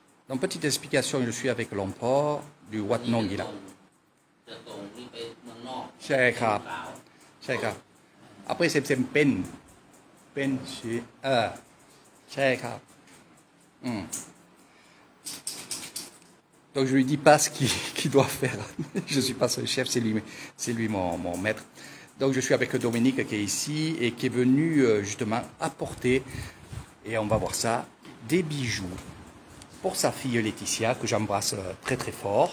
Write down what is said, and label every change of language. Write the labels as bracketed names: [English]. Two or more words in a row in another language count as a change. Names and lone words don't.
[French] Donc, petite explication, je suis avec l'emport du Wat Nongila. [Thai] จะส่งนี่ไปเมืองนอก ใช่ครับ สาว ใช่ครับ [French] Après, c'est pen, [Thai] ใช่ครับ [French] Donc je lui dis pas ce qu'il doit faire. Je suis pas son chef, c'est lui mon maître. Donc je suis avec Dominique qui est ici et qui est venu justement apporter, et on va voir ça, des bijoux pour sa fille Laetitia, que j'embrasse très très fort.